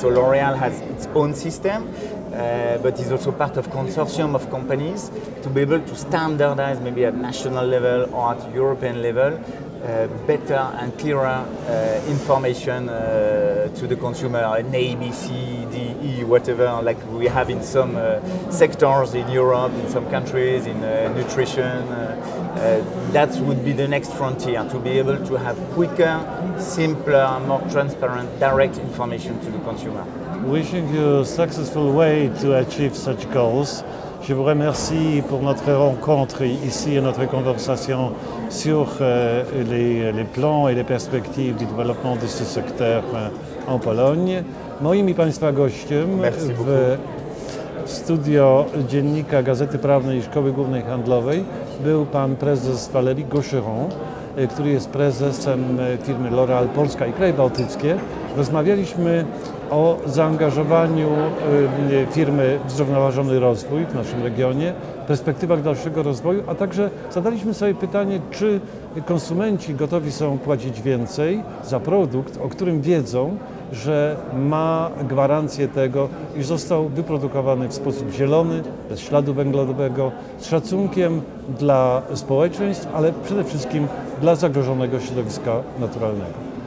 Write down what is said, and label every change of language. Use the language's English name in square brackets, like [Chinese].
[English] So L'Oréal has its own system, but is also part of consortium of companies to be able to standardize maybe at national level or at European level better and clearer information to the consumer, an A, B, C, D, E, whatever, like we have in some sectors in Europe, in some countries, in nutrition. That would be the next frontier, to be able to have quicker, simpler, more transparent, direct information to the consumer. Wishing you a successful way to achieve such goals. [French] Je vous remercie pour notre rencontre ici et notre conversation sur les plans et les perspectives du développement de ce secteur en Pologne. [Polish] Moim i Państwa gościem w studio dziennika Gazety Prawnej i Szkoły Głównej Handlowej był pan prezes Valéry Gaucherand, który jest prezesem firmy L'Oréal Polska i Kraje Bałtyckie. Rozmawialiśmy o zaangażowaniu firmy w zrównoważony rozwój w naszym regionie, perspektywach dalszego rozwoju, a także zadaliśmy sobie pytanie, czy konsumenci gotowi są płacić więcej za produkt, o którym wiedzą, że ma gwarancję tego, iż został wyprodukowany w sposób zielony, bez śladu węglowego, z szacunkiem dla społeczeństw, ale przede wszystkim dla zagrożonego środowiska naturalnego.